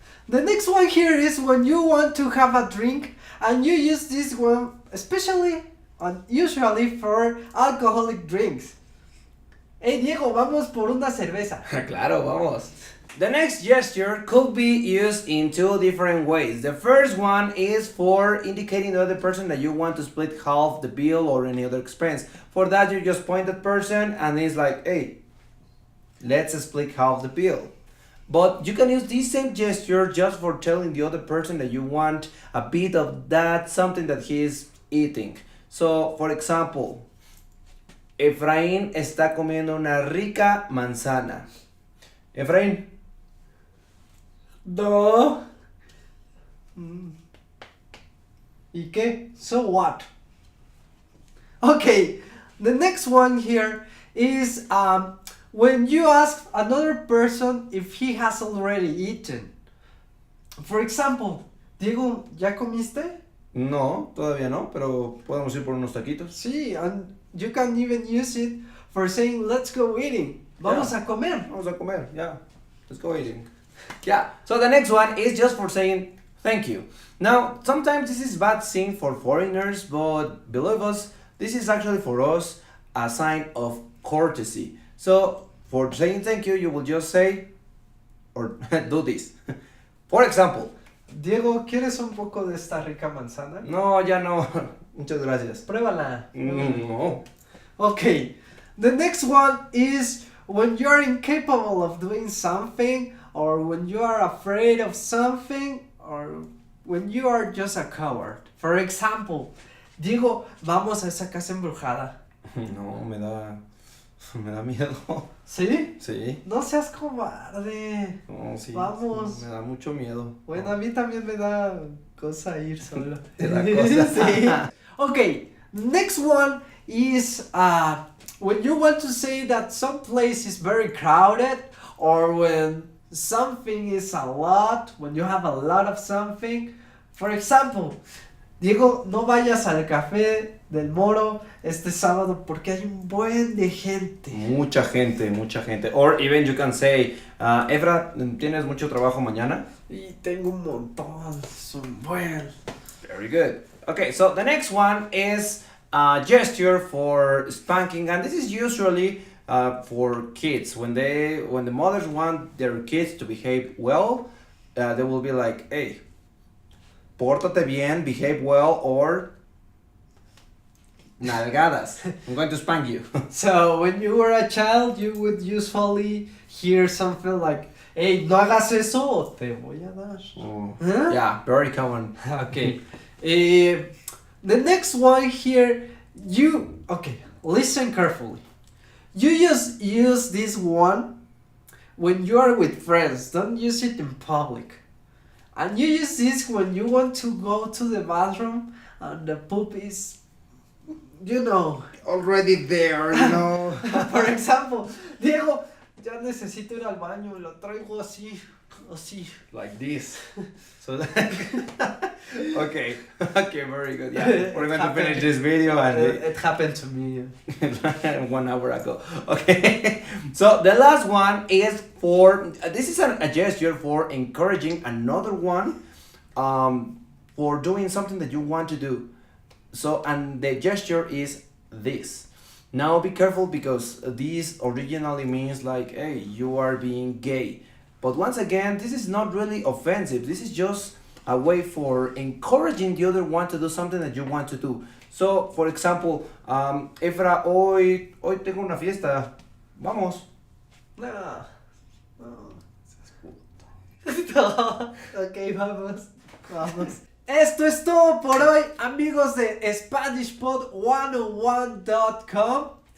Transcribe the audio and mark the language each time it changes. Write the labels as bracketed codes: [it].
[en] The next one here is when you want to have a drink and you use this one, especially and usually for alcoholic drinks. [es] Hey Diego, vamos por una cerveza. Claro, vamos. [en] The next gesture could be used in two different ways. The first one is for indicating the other person that you want to split half the bill or any other expense. For that, you just point that person and it's like, hey, let's split half the bill. But you can use this same gesture just for telling the other person that you want a bit of that, something that he is eating. So, for example, [es] Efraín está comiendo una rica manzana. Efraín. No. ¿Y qué? [en] So what? Okay, the next one here is when you ask another person if he has already eaten. For example, Diego, [es] ¿ya comiste? No, todavía no, pero podemos ir por unos taquitos. [en] Sí, and you can even use it for saying let's go eating. [es] Vamos a comer. Vamos a comer, [en] yeah. Let's go eating. Yeah, so the next one is just for saying thank you. Now, sometimes this is bad thing for foreigners, but believe us, this is actually for us a sign of courtesy. So, for saying thank you, you will just say, or do this. For example, [es] Diego, ¿quieres un poco de esta rica manzana? no, ya no, muchas gracias. Pruébala. No. [en] Okay, the next one is when you're incapable of doing something, or when you are afraid of something, or when you are just a coward. For example, [es] Diego, vamos a esa casa embrujada. No, me da miedo. ¿Sí? Sí. No seas cobarde. No, sí. Vamos. Me da mucho miedo. Bueno, a mí también me da cosa ir solo. Te da cosa. Sí. [en] Okay, next one is when you want to say that some place is very crowded, or when something is a lot, when you have a lot of something. For example, [es] Diego, no vayas al café del Moro este sábado porque hay un buen de gente. Mucha gente, mucha gente. [en] Or even you can say, [es] Efra, ¿tienes mucho trabajo mañana? Y tengo un montón, es un buen. [en] Very good. Okay, so the next one is a gesture for spanking, and this is usually for kids. When the mothers want their kids to behave well, they will be like, hey, [es] pórtate bien, [en] behave well, or [es] nalgadas. [en] I'm going to spank you. So when you were a child, you would usually hear something like, hey, [es] no hagas eso o te voy a dar. Oh, Huh? [en] yeah, very common. Okay. The next one here, okay, listen carefully. You just use this one when you are with friends. Don't use it in public. And you use this when you want to go to the bathroom and the poop is, Already there, For example, [es] Diego, ya necesito ir al baño, lo traigo así. [en] Like this. So okay, very good. Yeah, we're going to finish this video and It happened to me. 1 hour ago. Okay, so the last one is this is a gesture for encouraging another one for doing something that you want to do. So, and the gesture is this. Now be careful because this originally means like, hey, you are being gay. But once again, this is not really offensive. This is just a way for encouraging the other one to do something that you want to do. So, for example, [es] Efra, hoy tengo una fiesta. Vamos. No. Ok, vamos. Esto es todo por hoy, amigos de SpanishPod101.com.